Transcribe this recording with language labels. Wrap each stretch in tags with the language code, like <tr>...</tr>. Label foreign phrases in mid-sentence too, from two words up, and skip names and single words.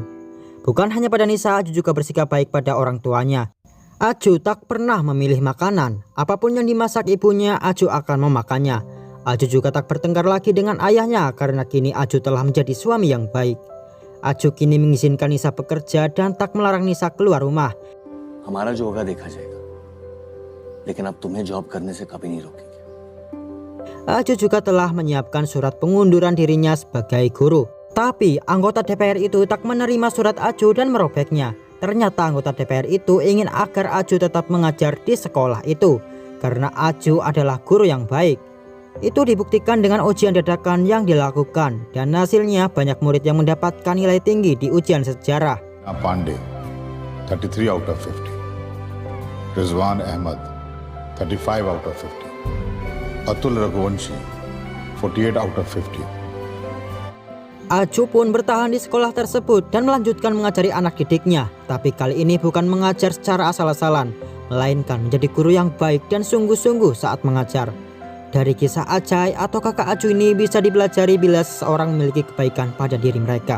<id>Bukan hanya pada Nisa, Aju juga bersikap baik pada orang tuanya. Aju tak pernah memilih makanan. Apapun yang dimasak ibunya, Aju akan memakannya. Aju juga tak bertengkar lagi dengan ayahnya karena kini Aju telah menjadi suami yang baik. Aju kini mengizinkan Nisa bekerja dan tak melarang Nisa keluar rumah.</id> <hi>हमारा जो होगा देखा जाएगा, लेकिन अब तुम्हें जॉब करने से कभी नहीं रोकेंगे.</hi> <id>Aju juga telah menyiapkan surat pengunduran dirinya sebagai guru. Tapi anggota DPR itu tak menerima surat Aju dan merobeknya. Ternyata anggota DPR itu ingin agar Aju tetap mengajar di sekolah itu karena Aju adalah guru yang baik. Itu dibuktikan dengan ujian dadakan yang dilakukan dan hasilnya banyak murid yang mendapatkan nilai tinggi di ujian sejarah.</id> <en>Pandey, 33 out of 50. Rizwan Ahmad, 35 out of 50. Atul Raghuvanshi, 48 out of 50.</en> <id>Aju pun bertahan di sekolah tersebut dan melanjutkan mengajari anak didiknya. Tapi kali ini bukan mengajar secara asal-asalan, melainkan menjadi guru yang baik dan sungguh-sungguh saat mengajar. Dari kisah Ajay atau kakak Aju ini bisa dipelajari bila seseorang memiliki kebaikan pada diri mereka.</id>